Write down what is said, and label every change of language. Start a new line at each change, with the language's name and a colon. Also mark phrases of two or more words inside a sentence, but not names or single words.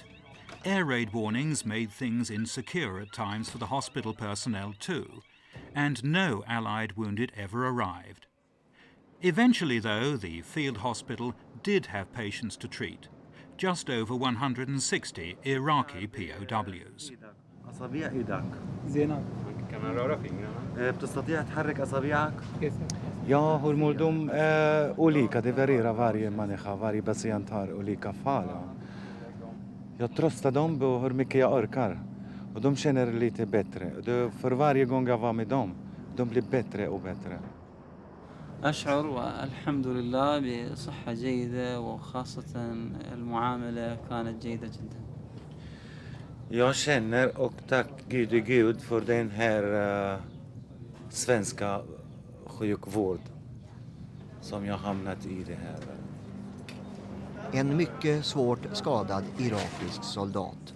English: Air raid warnings made things insecure at times for the hospital personnel too, and no Allied wounded ever arrived. Eventually, though, the field hospital did have patients to treat, just over 160 Iraqi POWs.
Arabic: أصابع إيدك. زينة. كمان
Swedish: röra fingrarna.
Arabic: بتستطيع تحرك أصابعك؟
Swedish: Ja, hur mår de? Olika, det varierar varje människa, varje patient har olika fall. Jag tröstar dem på hur mycket jag orkar och de känner lite bättre. För varje gång jag var med dem, de blir bättre och bättre.
Arabic: أشعر والحمد لله بصحة جيدة وخاصة المعاملة كانت جيدة جدا.
Swedish: Jag känner och tack gode Gud för den här svenska sjukvård som jag hamnat i det här. En mycket svårt skadad irakisk soldat.